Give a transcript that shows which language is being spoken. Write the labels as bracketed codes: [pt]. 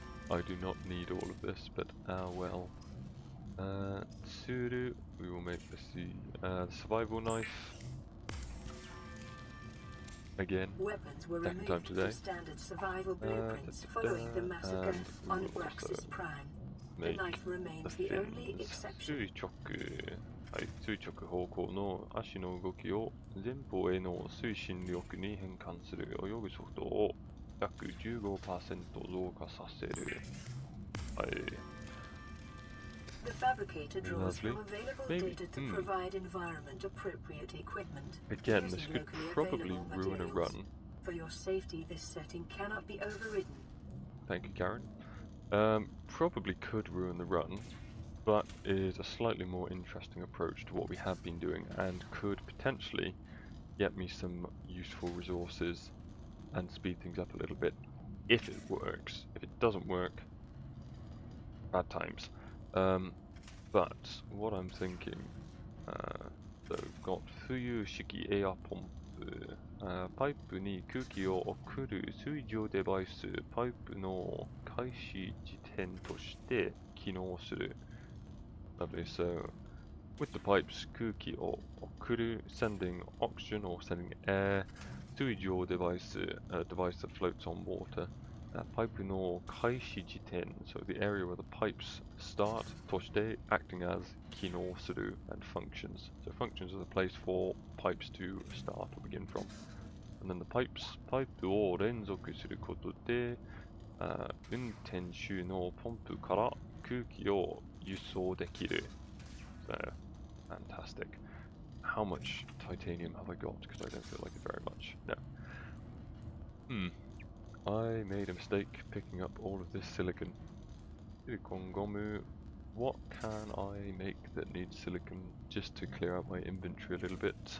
[en] I do not need all of this, but well. Tsuru, we will make the survival knife. Again, second time today. Standard survival blueprints following the massacre on Braxis Prime. The knife remains the only exception. [ja] はい、垂直方向の足の動きを前方への推進力に変換する泳ぐ速度を約 15% 増加させる。はい。 [en] The fabricator draws from available data to provide environment appropriate equipment. Again, this could probably ruin a run. For your safety, this setting cannot be overridden. Thank you, Karen. Probably could ruin the run, but is a slightly more interesting approach to what we have been doing and could potentially get me some useful resources and speed things up a little bit if it works. If it doesn't work, bad times. But what I'm thinking, so we've got [ja] 浮遊式エアポンプ、パイプに空気を送る水上デバイス、パイプの開始時点として機能する。 [en] Lovely. So, with the pipes, [ja] 空気を送る [en] sending oxygen or sending air, [ja] 水上デバイス [en] a device that floats on water. [ja] パイプの開始時点 [en] so the area where the pipes start として acting as 機能する and functions. So functions are the place for pipes to start or begin from. And then the pipes [ja] パイプを連続することで、運転手のポンプから空気を輸送できる。 [en] So, fantastic. How much titanium have I got? Because I don't feel like it very much. No. I made a mistake picking up all of this silicon. Silicon gomu. What can I make that needs silicon just to clear out my inventory a little bit?